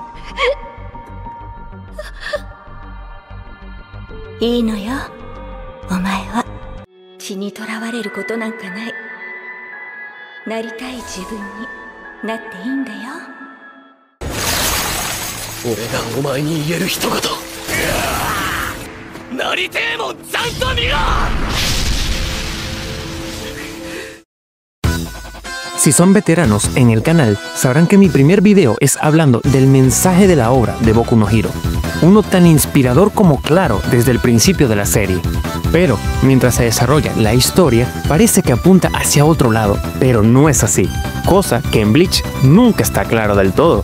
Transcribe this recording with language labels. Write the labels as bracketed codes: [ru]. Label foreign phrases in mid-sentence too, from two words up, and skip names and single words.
[ja] いいのよ、お前は。血にとらわれることなんかない。なりたい自分になっていいんだよ。俺がお前に言える一言。なりてえもんちゃんと見ろ。 [es] Si son veteranos en el canal, sabrán que mi primer video es hablando del mensaje de la obra de Boku no Hero, uno tan inspirador como claro desde el principio de la serie. Pero, mientras se desarrolla la historia, parece que apunta hacia otro lado, pero no es así, cosa que en Bleach nunca está claro del todo.